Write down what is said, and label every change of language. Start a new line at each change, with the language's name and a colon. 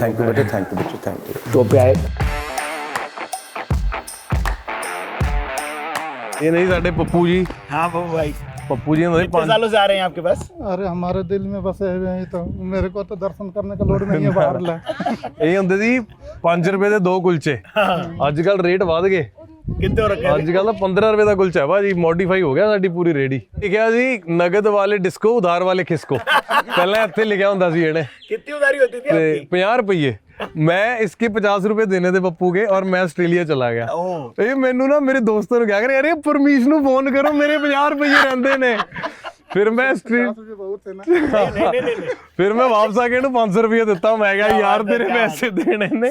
Hindi: Thank you बेटे, thank you बच्चे, thank you. Top पे आए। ये नहीं साडे पप्पू जी, हाँ बाबू भाई, पप्पू जी हमारे कितने सालों से आ रहे हैं आपके पास? अरे हमारे दिल में बसे हुए हैं, तो मेरे को तो दर्शन करने का लोड नहीं है बाहर ला।
Punjabi: ਇਹ ਹੁੰਦੇ ਸੀ 5 ਰੁਪਏ ਦੇ 2 ਕੁਲਚੇ, ਅੱਜ ਕੱਲ ਰੇਟ ਵਧ ਗਏ।
Hindi: कितने हो रखे हैं?
Punjabi: ਅੱਜ ਕੱਲ ਤਾਂ 15 ਰੁਪਏ ਦਾ ਕੁਲਚਾ ਭਾਜੀ, ਮੋਡੀਫਾਈ ਹੋ ਗਿਆ ਸਾਡੀ ਪੂਰੀ ਰੇੜੀ। ਲਿਖਿਆ ਸੀ ਨਗਦ ਵਾਲੇ ਡਿਸਕੋ ਉਧਾਰ ਵਾਲੇ ਖਿਸਕੋ, ਪਹਿਲਾਂ ਇੱਥੇ ਲਿਖਿਆ ਹੁੰਦਾ ਸੀ ਇਹਨੇ।
Hindi: कितनी उधारी होती थी
Punjabi: ਤੇ
Hindi: आपकी? 50 ਰੁਪਏ मैं इसके 50 रुपए देने थे पप्पू के और मैं ऑस्ट्रेलिया चला गया। ओह।
Punjabi: ये मैनू ना
Hindi: मेरे दोस्तों ने क्या करे, अरे परमीश नू फोन करो,
Punjabi: मेरे 50 रुपए रहंदे ने।
Hindi: फिर मैं बहुत है ना। नहीं।
Punjabi: फिर मैं वापस आके इन्हू 500 रुपए दिता। मैं कहा यार तेरे पैसे देने ने।